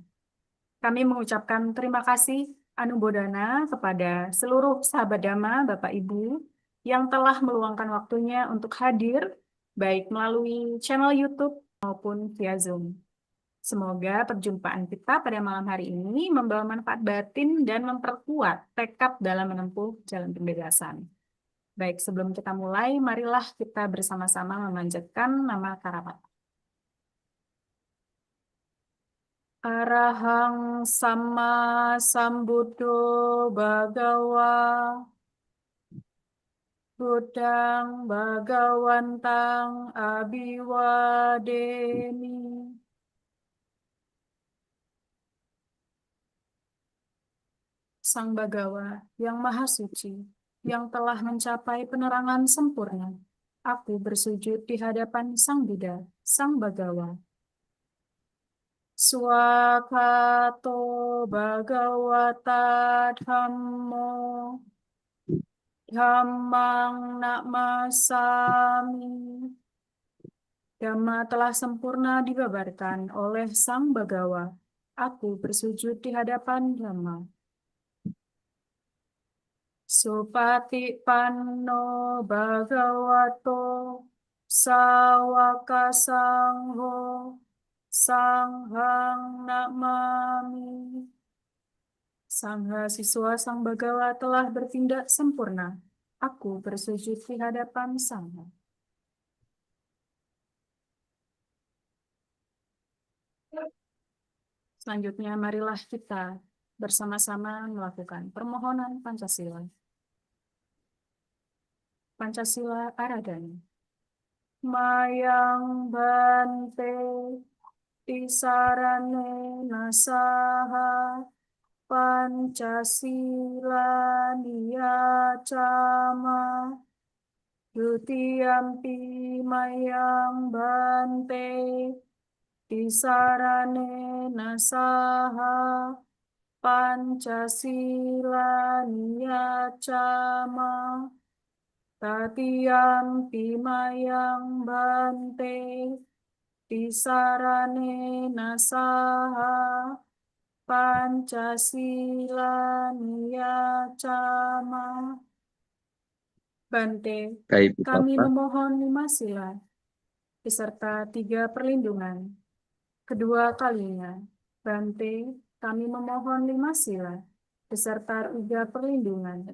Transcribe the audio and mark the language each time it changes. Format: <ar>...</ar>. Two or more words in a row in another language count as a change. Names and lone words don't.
<id>Kami mengucapkan terima kasih anumodana kepada seluruh sahabat Dhamma, Bapak Ibu, yang telah meluangkan waktunya untuk hadir, baik melalui channel YouTube maupun via Zoom. Semoga perjumpaan kita pada malam hari ini membawa manfaat batin dan memperkuat tekad dalam menempuh jalan pembebasan. Baik, sebelum kita mulai, marilah kita bersama-sama memanjatkan nama Karawat.</id> <pi>Arahang Sama Sambuddho Bhagawa Buddhang Bhagawantang Abhiwademi.</pi> <id>Sang Bhagawa yang Maha Suci, yang telah mencapai penerangan sempurna, aku bersujud di hadapan Sang Buddha, Sang Bhagawa.</id> <pi>Swakato Bhagawata Dhammo Dhammang Namasami.</pi> <id>Dhamma telah sempurna dibabarkan oleh Sang Bhagawa. Aku bersujud di hadapan Dhamma.</id> <pi>Supati panno bhagavato sawaka sangho sanghang namami.</pi> <id>Sangha siswa Sang Bhagawa telah bertindak sempurna. Aku bersujud di hadapan Sangha. Selanjutnya, marilah kita bersama-sama melakukan permohonan Pancasila.</id> <pi>Pancasila Aradhana. Mayang Bante Tisarane Nasaha Pancasila Niyacama Dutiyampi Mayang Bante Tisarane Nasaha Pancasila Niyacama Tatiyampi Mayang Bante Tisarane Nasaha Pancasila Niyacama.</pi> <id>Bante, Baik, Bu kami Bapak. memohon 5 sila beserta 3 perlindungan. Kedua kalinya, Bante, kami memohon 5 sila beserta 3 perlindungan.</id>